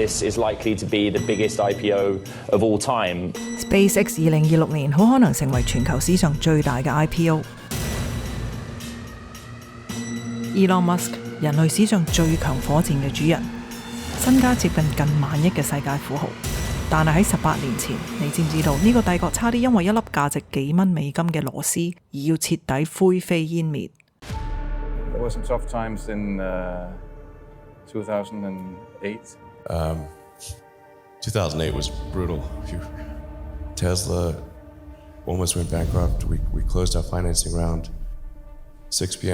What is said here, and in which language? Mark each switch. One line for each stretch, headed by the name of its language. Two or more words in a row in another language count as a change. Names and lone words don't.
English: this is likely to be the biggest IPO of all time.
Cantonese: SpaceX 2026年好可能成為全球史上最大嘅 IPO。Elon Musk 人類史上最強火箭嘅主人，身家接近1,000,000億嘅世界富豪。但係喺18年前，你知唔知道呢個帝國差啲因為一粒價值幾蚊美金嘅螺絲而要徹底灰飛煙滅
English: ？There were some tough times in 2008. 2008 was brutal. Tesla almost went bankrupt. We closed our financing round 6 p.m.